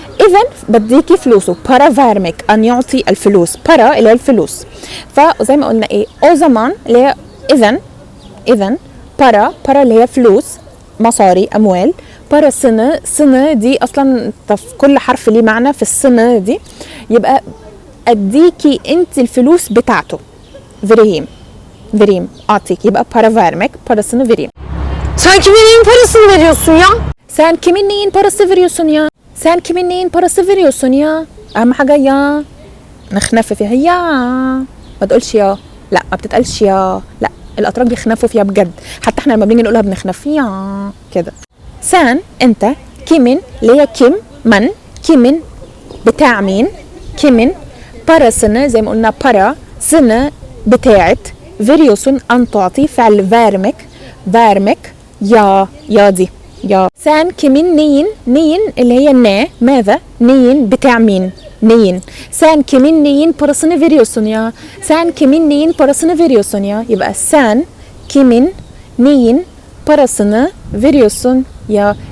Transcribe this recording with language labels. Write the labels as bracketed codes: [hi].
[ar] إذن بديكي فلوسه، [tr] para vermek [ar] أن يعطي الفلوس، para اللي هي الفلوس، فزي ما قلنا إيه [tr] o zaman [ar] اللي هي إذن para اللي هي فلوس مصاري أموال، [tr] parasını [ar] دي أصلا كل حرف ليه معنى في السنة دي، يبقى أديكي أنت الفلوس بتاعته، [tr] vereyim [ar] أعطيك، يبقى [tr] para vermek parasını vereyim. Sen kimin neyin parasını veriyorsun ya? Sen kimin neyin parası veriyorsun ya? Sen kimin neyin parası veriyorsun ya؟ [ar] أهم حاجة يا نخنف فيها يا، ما تقولش يا، لا ما بتتقالش يا، لا الأتراك بيخنفوا فيها بجد، حتى احنا لما بنيجي نقولها بنخنف يا كده. سان أنت، كيمين اللي هي كيم من، كيمين بتاع مين، كيمين [tr] parasını [ar] زي ما قلنا para سنة بتاعت، [tr] veriyorsun [ar] أن تعطي، فعل [tr] vermek [ar] يا دي يا. [tr] sen kimin neyin [ar] اللي هي [tr] ne [ar] ماذا، [tr] neyin [ar] بتاع مين، neyin. [tr] sen kimin neyin parasını veriyorsun ya، sen kimin neyin parasını veriyorsun ya، [ar] يبقى [tr] sen kimin neyin parasını veriyorsun يا.